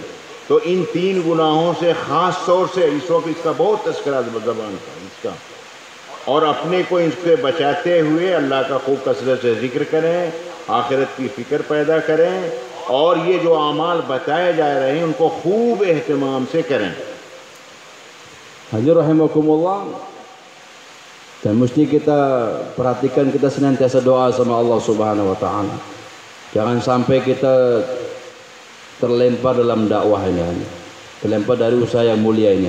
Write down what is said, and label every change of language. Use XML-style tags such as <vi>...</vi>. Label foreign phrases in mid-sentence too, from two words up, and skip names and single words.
<hi>तो इन तीन गुनाहों से ख़ास तौर से इस वक्त इसका बहुत तस्करा ज़बान का इसका, और अपने को इससे बचाते हुए अल्लाह का खूब कसरत से ज़िक्र करें, आखिरत की फ़िक्र पैदा करें, और ये जो आमाल बताए जा रहे हैं उनको खूब एहतमाम से करें।</hi> <ar>Hadirin rahimakumullah,</ar> <id>dan mesti kita perhatikan, kita senantiasa doa sama</id> <ar>Allah Subhanahu wa taala.</ar> <id>Jangan sampai kita terlempar dalam dakwah ini, terlempar dari usaha yang mulia ini.</id>